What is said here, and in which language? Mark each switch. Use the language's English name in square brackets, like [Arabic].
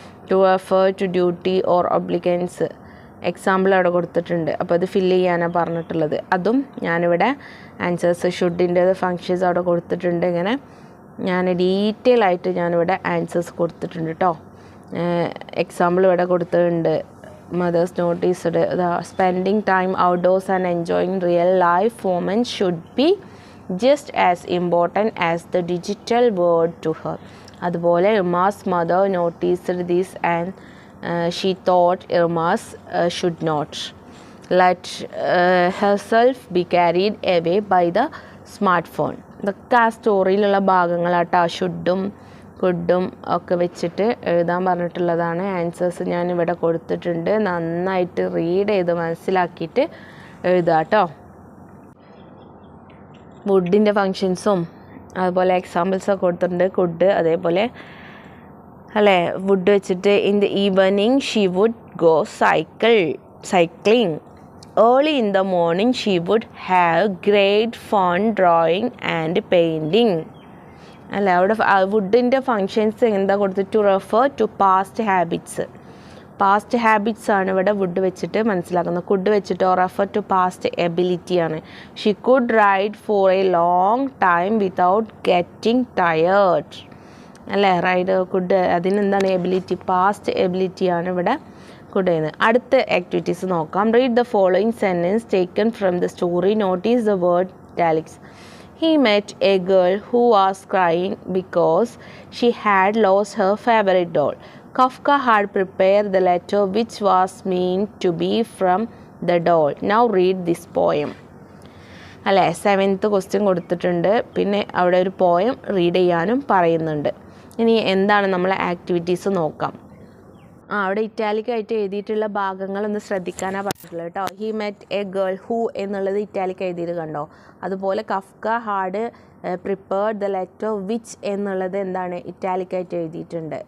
[English] to refer to duty or obligance example [Malayalam] അവിടെ കൊടുത്തിട്ടുണ്ട്. അപ്പോൾ അത് ഫില്ല് ചെയ്യാനാണ് പറഞ്ഞിട്ടുള്ളത്. അതും ഞാനിവിടെ ആൻസേഴ്സ് ഷുഡിൻ്റെ ഫങ്ഷൻസ് അവിടെ കൊടുത്തിട്ടുണ്ട്. ഇങ്ങനെ ഞാൻ ഡീറ്റെയിൽ ആയിട്ട് ഞാനിവിടെ ആൻസേഴ്സ് കൊടുത്തിട്ടുണ്ട് കേട്ടോ. എക്സാമ്പിൾ ഇവിടെ കൊടുത്തിട്ടുണ്ട്. [English] Mothers noticed, spending time outdoors and enjoying real life moments should be just as important as the digital world to her. അതുപോലെ Irma's mother noticed this and she thought Irma's should not let herself be carried away by the smartphone. [Malayalam] ഇതൊക്കെ ആ സ്റ്റോറിയിലുള്ള ഭാഗങ്ങളാട്ടോ. ഷുഡും കുഡും ഒക്കെ വെച്ചിട്ട് എഴുതാൻ പറഞ്ഞിട്ടുള്ളതാണ്. Answers ഞാനിവിടെ കൊടുത്തിട്ടുണ്ട്. നന്നായിട്ട് റീഡ് ചെയ്ത് മനസ്സിലാക്കിയിട്ട് എഴുതുക കേട്ടോ. വുഡിൻ്റെ ഫങ്ഷൻസും അതുപോലെ എക്സാമ്പിൾസൊക്കെ കൊടുത്തിട്ടുണ്ട്. [English] could [Malayalam] അതേപോലെ അല്ലേ, [English] Would വെച്ചിട്ട് in the evening she would go cycling. Early in the morning she would have great fun drawing and painting. [Malayalam] അല്ല, അവിടെ വുഡിൻ്റെ ഫങ്ഷൻസ് എന്താ കൊടുത്ത്, [English] To refer to past habits. [Malayalam] Past habits ആണ് ഇവിടെ വുഡ് വെച്ചിട്ട് മനസ്സിലാക്കുന്നത്. കുഡ് വെച്ചിട്ട് refer to past എബിലിറ്റിയാണ്. [English] She could ride for a long time without getting tired. [Malayalam] അല്ലേ, റൈഡ് കുഡ് അതിനെന്താണ് എബിലിറ്റി, പാസ്റ്റ് എബിലിറ്റിയാണ് ഇവിടെ കൊടുക്കുന്നത്. അടുത്ത ആക്ടിവിറ്റീസ് നോക്കാം. [English] Read the following sentence taken from the story. Notice the word italics. He met a girl who was crying because she had lost her favorite doll. Kafka had prepared the letter which was meant to be from the doll. Now read this poem. [Malayalam] അല്ലേ, 7th question കൊടുത്തിട്ടുണ്ട്. പിന്നെ അവിടെ ഒരു poem read ചെയ്യാനും പറയുന്നുണ്ട്. ഇനി എന്താണ് നമ്മളെ ആക്ടിവിറ്റീസ് നോക്കാം. അവിടെ ഇറ്റാലിക്കായിട്ട് എഴുതിയിട്ടുള്ള ഭാഗങ്ങളൊന്ന് ശ്രദ്ധിക്കാനാണ് പറഞ്ഞിട്ടുള്ളത് കേട്ടോ. [English] he met a girl, who [Malayalam] എന്നുള്ളത് ഇറ്റാലിക് എഴുതിയത് കണ്ടോ. അതുപോലെ [English] Kafka had prepared the letter which [Malayalam] എന്നുള്ളത് എന്താണ് ഇറ്റാലിക്കായിട്ട് എഴുതിയിട്ടുണ്ട്.